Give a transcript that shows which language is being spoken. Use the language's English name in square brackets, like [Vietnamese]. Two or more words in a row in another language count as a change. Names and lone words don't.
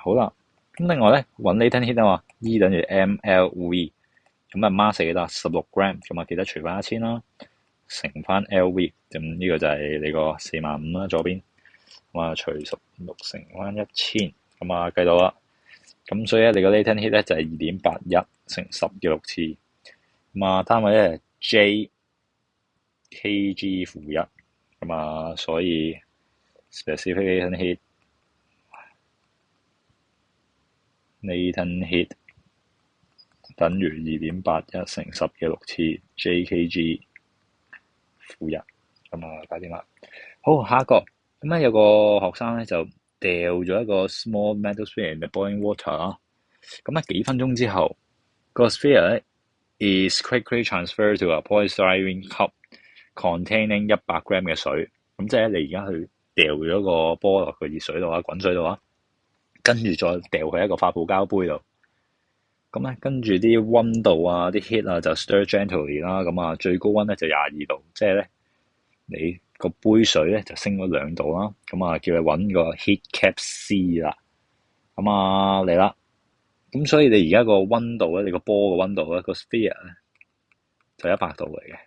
[Cantonese] 好啦，咁另外咧揾 [English] latent heat [Cantonese] 啊嘛 ，E 等於 MLV，mass 幾多？16g，記得除翻1000啦，乘翻 LV，咁呢個就係你個45000啦，左邊。除16乘翻1000，計到啦。咁所以咧，你個 [English] latent heat [Cantonese] 咧就係2.81乘10嘅6次。單位咧 J Kg-1。所以 [English] specific latent heat [Cantonese] 等於2.81乘10嘅6次 J Kg-1。搞掂啦。好，下一個。有個學生咧就掉咗一個 [English] small metal sphere in the boiling water [Cantonese] 啦。幾分鐘之後，個 sphere 咧 [English] is quickly transferred to a polystyrene cup containing 100g [Cantonese] 嘅水。即係你而家去掉咗個波落個熱水度啊，滾水度啊，跟住再掉去一個發泡膠杯度。跟住啲溫度啊，啲 heat 啊就 [English] stir gently [Cantonese] 啦。最高溫咧就22度，即係咧你個杯水咧就升咗2度啦。叫你揾個 [English] heat cap C [Cantonese] 啦。嚟啦。所以你而家個溫度咧，你個波個溫度咧，個 sphere 咧就100度嚟嘅。